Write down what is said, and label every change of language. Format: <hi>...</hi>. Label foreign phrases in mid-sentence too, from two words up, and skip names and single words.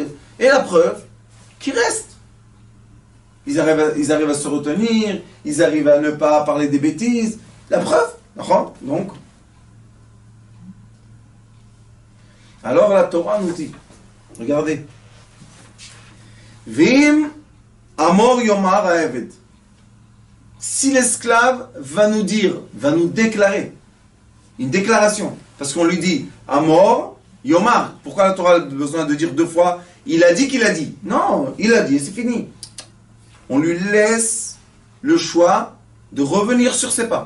<fr>Et la preuve, qu'ils restent. Ils arrivent à se retenir, ils arrivent à ne pas parler des bêtises. La preuve, donc. Alors la Torah nous dit, regardez.</fr> <he>ואם אמור יאמר העבד.</he> <fr>Si l'esclave va nous dire, va nous déclarer, une déclaration, parce qu'on lui dit</fr> <he>אמור יאמר.</he> <fr>Pourquoi la Torah a besoin de dire 2 fois il a dit qu'il a dit? Non, il a dit et c'est fini. On lui laisse le choix de revenir sur ses pas.</fr>